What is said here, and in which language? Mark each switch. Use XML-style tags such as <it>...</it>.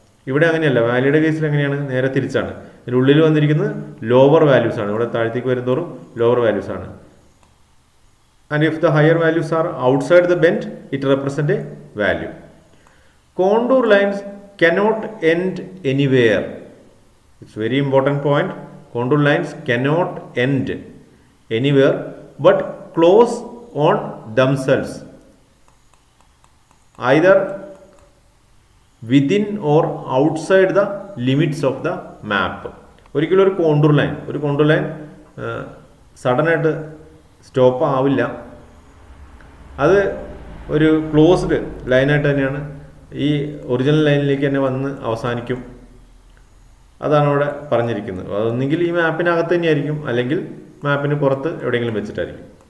<ml>ഇവിടെ അങ്ങനെയല്ല, വാലിയുടെ കേസിൽ എങ്ങനെയാണ്, നേരെ തിരിച്ചാണ്. ഇതിനുള്ളിൽ വന്നിരിക്കുന്നത് ലോവർ വാല്യൂസ് ആണ്, ഇവിടെ താഴത്തേക്ക് വരുന്നതോറും ലോവർ വാല്യൂസ് ആണ്.</ml> <en>And if the higher values are outside the bend it represent a value. Contour lines cannot end anywhere. It's very important point. Contour lines cannot end anywhere but close on themselves, either within or outside the limits of the map.</en> <ml>ഒരിക്കലും ഒരു contour line സഡനായിട്ട് stop ആവില്ല. അത് ഒരു closed ലൈനായിട്ട് തന്നെയാണ് ഈ original ലൈനിലേക്ക് തന്നെ വന്ന് അവസാനിക്കും. അതാണ് അവിടെ പറഞ്ഞിരിക്കുന്നത്. അതൊന്നെങ്കിൽ ഈ മാപ്പിനകത്ത് തന്നെയായിരിക്കും, അല്ലെങ്കിൽ മാപ്പിന് പുറത്ത് എവിടെയെങ്കിലും വെച്ചിട്ടായിരിക്കും.</ml>